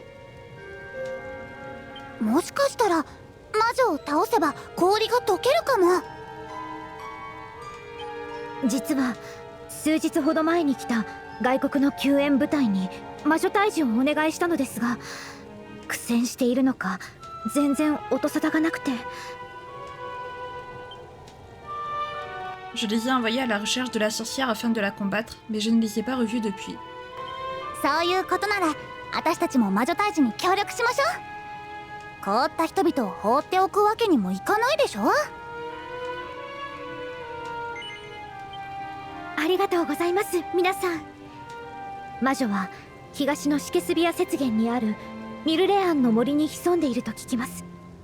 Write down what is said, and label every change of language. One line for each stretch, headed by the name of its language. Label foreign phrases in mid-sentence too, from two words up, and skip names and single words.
Japanese: もしかしたら魔女を倒せば氷が溶けるかも。実は数日ほど前に来た外国の救援部隊に魔女退治をお願いしたのですが、苦戦しているのか全然音沙汰がなくて。
French: Je les ai envoyés à la recherche de la sorcière afin de la combattre, mais je ne les ai pas revus depuis.
Japanese: そういうことなら私たちも魔女退治に協力しましょう。凍った人々を放っておくわけにもいかないでしょ。ありがとうございます、皆さん。魔女は東のシケスビア雪原にあるミルレアンの森に潜んでいると聞きます。